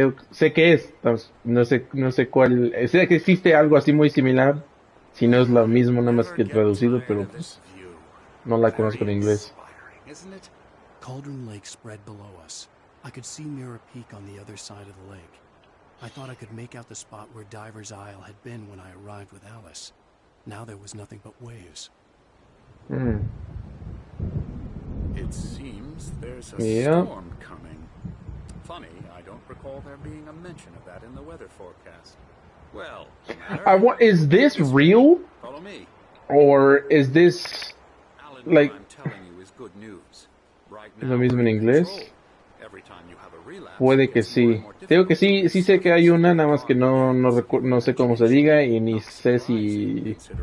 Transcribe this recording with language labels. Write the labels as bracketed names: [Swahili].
[Spanish] Sé que es, no sé cuál, sé que existe algo así muy similar, si no es lo mismo, nada más que traducido, pero pues, no la conozco en inglés. [English] Cauldron Lake spread below us. I could see Mirror Peak on the other side of the lake. I thought I could make out the spot where Diver's Isle had been when I arrived with Alice. Now there was nothing but waves. It seems there's a storm coming. Funny, I don't recall there being a mention of that in the weather forecast. Well, is this real? Follow me. Or is this Alan, like what I'm telling you is good news. Right [Spanish] lo [English] now, [Spanish] mismo en inglés? [English] every time you have a relapse, [Spanish] Puede que sí. Digo que sí sé que hay una, nada más que no sé cómo se diga y ni sé si...